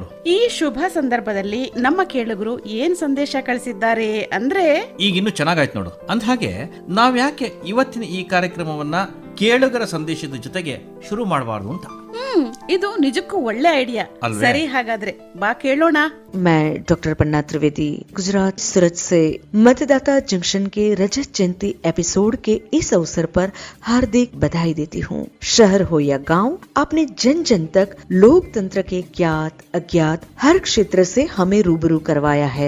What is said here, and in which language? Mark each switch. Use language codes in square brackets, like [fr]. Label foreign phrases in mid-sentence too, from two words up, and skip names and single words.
[kn] ಈ ಶುಭ ಸಂದರ್ಭದಲ್ಲಿ ನಮ್ಮ ಕೇಳುಗರು ಏನ್ ಸಂದೇಶ ಕಳಿಸಿದ್ದಾರೆ ಅಂದ್ರೆ, ಈಗ ಇನ್ನು ಚೆನ್ನಾಗಾಯ್ತು ನೋಡು. ಅಂದ ಹಾಗೆ ನಾವ್ಯಾಕೆ ಇವತ್ತಿನ ಈ ಕಾರ್ಯಕ್ರಮವನ್ನ ಕೇಳುಗರ ಸಂದೇಶದ ಜೊತೆಗೆ ಶುರು ಮಾಡಬಾರ್ದು ಅಂತ. ಇದು ನಿಜಕ್ಕೂ ಒಳ್ಳೆ ಐಡಿಯಾ. ಸರಿ, ಹಾಗಾದ್ರೆ ಬಾ ಕೇಳೋಣ. [hi] मैं डॉक्टर पन्ना त्रिवेदी गुजरात सूरत से मतदाता जंक्शन के रजत जयंती एपिसोड के इस अवसर पर हार्दिक बधाई देती हूँ। शहर हो या गांव, आपने जन जन तक लोकतंत्र के ज्ञात अज्ञात हर क्षेत्र से हमें रूबरू करवाया है।